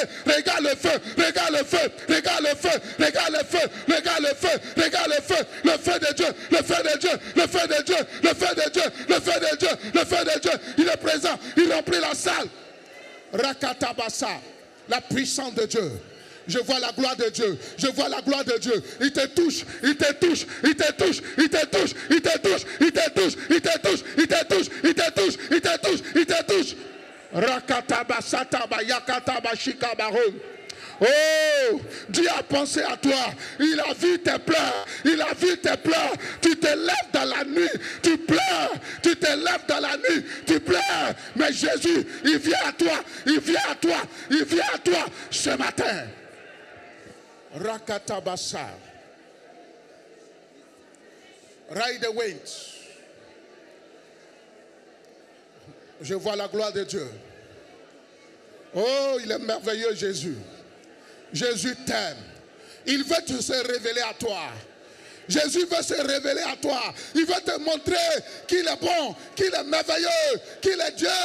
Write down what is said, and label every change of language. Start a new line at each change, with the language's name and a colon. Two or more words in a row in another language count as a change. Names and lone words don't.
French: Regarde le feu, regarde le feu, regarde le feu, regarde le feu, regarde le feu, regarde le feu, le feu de Dieu, le feu de Dieu, le feu de Dieu, le feu de Dieu, le feu de Dieu, le feu de Dieu, il est présent, il remplit la salle. Rakatabasa, la puissance de Dieu. Je vois la gloire de Dieu. Je vois la gloire de Dieu. Il te touche. Il te touche. Il te touche. Il te touche. Il te touche. Il te touche. Il te touche. Il te touche. Il te touche. Il te touche. Il te touche. Rakataba sataba yakataba shikabaron. Oh, Dieu a pensé à toi. Il a vu tes pleurs. Il a vu tes pleurs. Tu te lèves dans la nuit. Tu pleures. Tu te lèves dans la nuit. Tu pleures. Mais Jésus, il vient à toi. Il vient à toi. Il vient à toi ce matin. Rakatabasa.
English: Ride the winds.
French: Je vois la gloire de Dieu. Oh, il est merveilleux, Jésus. Jésus t'aime. Il veut se révéler à toi. Jésus veut se révéler à toi. Il veut te montrer qu'il est bon, qu'il est merveilleux, qu'il est Dieu.